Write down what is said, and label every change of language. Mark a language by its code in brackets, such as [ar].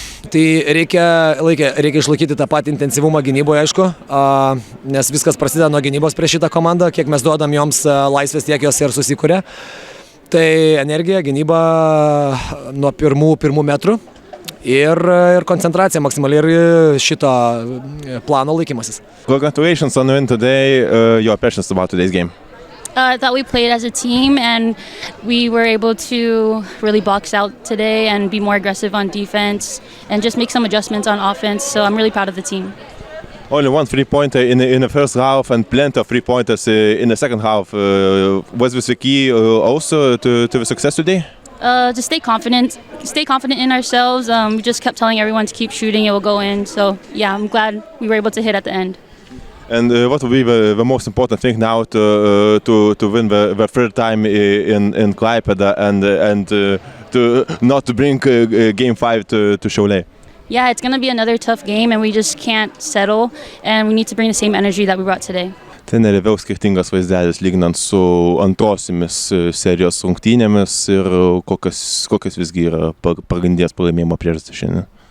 [lt] Tai reikia išlaikyti tą patį intensyvumą gynyboje, aišku, nes viskas prasideda nuo gynybos prieš šitą komandą, kiek mes duodam joms laisvės, tiek jos ir susikuria. Tai energija, gynyba nuo pirmų metrų. Ir koncentracija maksimaliai ir šito plano laikymasis. [en] Congratulations on win today. Your impressions about today's game? I thought we played as a team and we were able to really box out today and be more aggressive on defense and just make some adjustments on offense. So I'm really proud of the team. Only one three-pointer in the first half and plenty of three-pointers in the second half. Was this the key also to the success today? Just stay confident in ourselves. We just kept telling everyone to keep shooting, it will go in. So yeah, I'm glad we were able to hit at the end. And what will be the most important thing now to win the third time in Klaipėda and to not to bring Game 5 to Šiauliai? Yeah, it's going to be another tough game and we just can't settle and we need to bring the same energy that we brought today. [lt] Treneri, vėl skirtingas vaizdelis lyginant su antrosiomis serijos rungtynėmis ir kokios visgi yra pagrindinės pralaimėjimo priežastys šiandien?